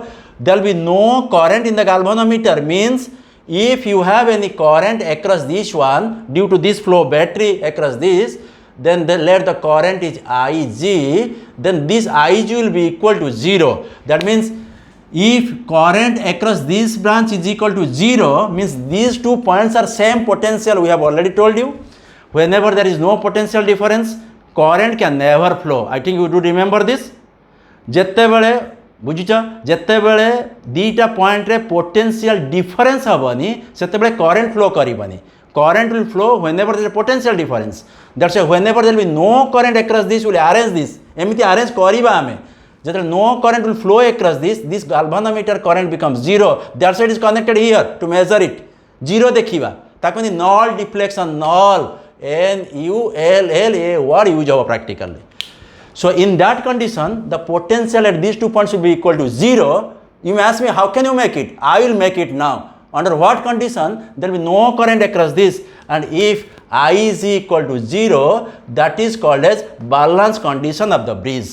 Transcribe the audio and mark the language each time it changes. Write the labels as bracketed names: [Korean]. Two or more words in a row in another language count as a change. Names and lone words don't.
[English] There will be no current in the galvanometer, means if you have any current across this one due to this flow battery across this, then let the current is Ig, then this Ig will be equal to 0. That means if current across this branch is equal to 0, means these 2 points are same potential. We have already told you, whenever there is no potential difference, current can never flow. I think you do remember this. [Odia] ଯେତେବେଳେ ବୁଝିଛ ଯେତେବେଳେ ଦୁଇଟା ପଏଣ୍ଟରେ [English] potential difference [Odia] ହେବନି ସେତେବେଳେ [English] current flow [Odia] କରିବନି. [English] Current will flow whenever there is a potential difference. That's why whenever there will be no current across this, we will arrange this. [Odia] एମିତି arrange କରିବା ଆମେ. [English] ଯେତେବେଳେ no current will flow across this galvanometer current becomes 0. That's why it is connected here to measure it. 0 [Odia] ଦେଖିବା ତାକୁ [English] null deflection, null, N-U-L-L-A word use ହେବ practically. So in that condition, the potential at these 2 points will be equal to 0. You may ask me, how can you make it? I will make it now. Under what condition? There will be no current across this, and if I is equal to 0, that is called as balance condition of the bridge.